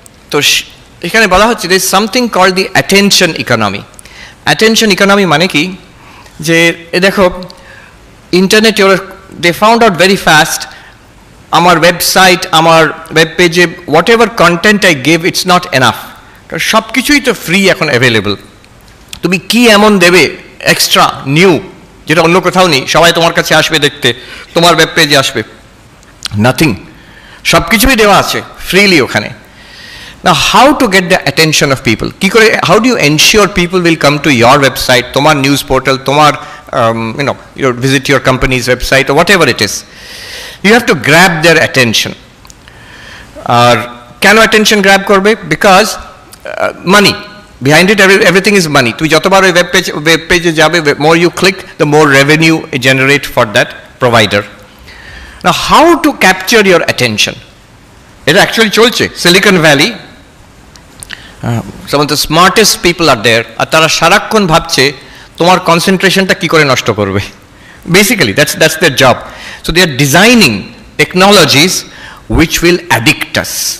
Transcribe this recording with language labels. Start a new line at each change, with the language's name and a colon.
Bangla: তো এখানে বলা হচ্ছে
English: there is something called the attention economy.
Bangla: Attention economy মানে কি, যে দেখো internet
English: they found out very fast
Bangla: আমার ওয়েবসাইট, আমার ওয়েব পেজে
English: whatever content I give it's not enough,
Bangla: কারণ সব কিছুই তো ফ্রি এখন অ্যাভেলেবল। তুমি কি এমন দেবে এক্সট্রা নিউ যেটা অন্য কোথাও নেই? সবাই তোমার কাছে আসবে দেখতে, তোমার ওয়েব পেজে আসবে, নাথিং, সব কিছুই দেওয়া আছে ফ্রিলি ওখানে।
English: Now how to get the attention of people?
Bangla: কি করে,
English: how do you ensure people will come to your website,
Bangla: তোমার নিউজ পোর্টাল, তোমার
English: you visit your company's website or whatever it is? You have to grab their attention.
Bangla: আর কেন attention grab করবে?
English: Because money. Behind it everything is money.
Bangla: তুমি যতবার ওই web পেজে যাবে,
English: more you click, the more revenue it generate for that provider. Now how to capture your attention?
Bangla: এটা actually চলছে silicon valley.
English: some of the smartest people are there,
Bangla: আর তারা সারাক্ষণ ভাবছে তোমার কনসেন্ট্রেশনটা কি করে নষ্ট করবে।
English: Basically that's their job. So they are designing technologies which will addict us.